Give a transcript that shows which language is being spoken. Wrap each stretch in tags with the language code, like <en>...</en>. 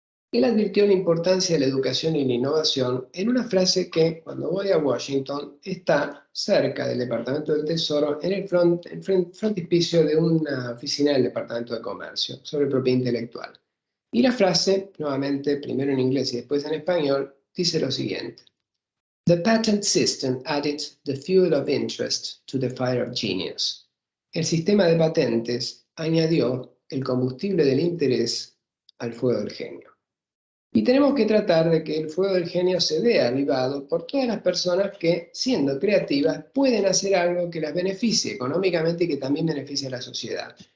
<es>Él advirtió la importancia de la educación y la innovación en una frase que, cuando voy a Washington, está cerca del Departamento del Tesoro, en el frontispicio de una oficina del Departamento de Comercio, sobre propiedad intelectual. Y la frase, nuevamente, primero en inglés y después en español, dice lo siguiente.</es> <en>The patent system added the fuel of interest to the fire of genius.</en> <es>El sistema de patentes añadió el combustible del interés al fuego del genio. Y tenemos que tratar de que el fuego del genio se vea avivado por todas las personas que, siendo creativas, pueden hacer algo que las beneficie económicamente y que también beneficie a la sociedad.</es>